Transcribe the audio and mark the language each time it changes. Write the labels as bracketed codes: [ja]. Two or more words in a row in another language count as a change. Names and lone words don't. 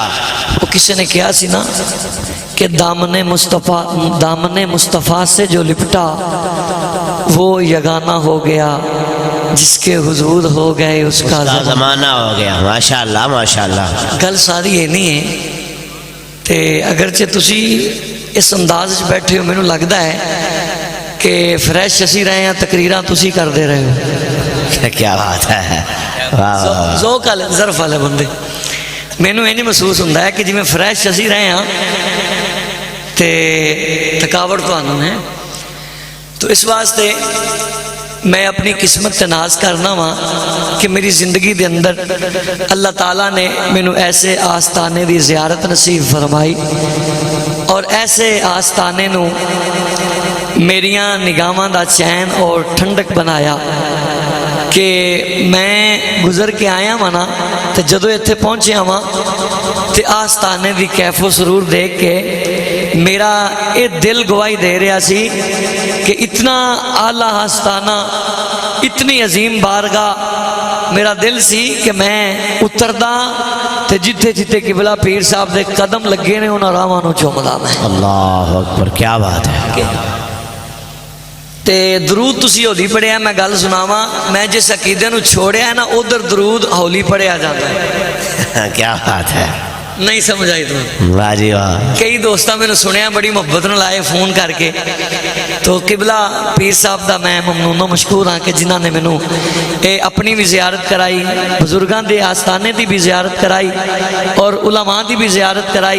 [ur] وہ کسی نے [pa] کیا سی نا [ur] کہ دامن مصطفیٰ سے جو لپٹا وہ یگانہ ہو گیا، جس کے حضور ہو گئے اس کا زمانہ ہو گیا۔ ماشاءاللہ ماشاءاللہ۔ [pa] گل ساری یہ نہیں ہے تے اگرچہ تسی اس انداز وچ بیٹھے ہو، مینوں لگدا ہے کہ فریش اسی رہے ہیں، تقریراں تسی کر دے رہے ہو۔ [ur] کیا بات ہے، [pa] ذوق والے ظرف والے بندے مینوں یہ نہیں محسوس ہوتا ہے کہ جی میں فریش اسی رہے ہیں تے تھکاوٹ تو آنا ہے۔ تو اس واسطے میں اپنی قسمت تے ناز کرنا وا کہ میری زندگی دے اندر اللہ تعالیٰ نے مینوں ایسے آستانے دی زیارت نصیب فرمائی اور ایسے آستانے نو میریاں نگاہاں دا چین اور ٹھنڈک بنایا کہ میں گزر کے آیا نا تو جدو اتنے پہنچیا وا تو آستانے دی کیف و سرور دیکھ کے میرا یہ دل گواہی دے رہا سی کہ اتنا اعلیٰ آستانہ، اتنی عظیم بارگاہ، میرا دل سی کہ میں اتردا تے جتھے جتھے قبلہ پیر صاحب دے قدم لگے نے انہاں راواں نو چومدا میں۔ [ur] اللہ اکبر، کیا بات ہے۔ [pa] تے درود تسی ہولی پڑھیا، میں گل سناواں، میں جس عقیدے نو چھوڑیا ہے نا ادھر درود ہولی پڑھیا جاتا ہے۔ [ur] کیا بات ہے، نہیں سمجھ آئی تمہیں؟ واہ جی واہ۔ [pa] کئی دوستاں میں نے سنیا بڑی محبت نال آئے فون کر کے، تو قبلہ پیر صاحب دا میں ممنون و مشکور ہاں کہ جنہاں نے مینوں اپنی بھی زیارت کرائی، بزرگاں دے آستانے دی بھی زیارت کرائی اور علماء دی بھی زیارت کرائی۔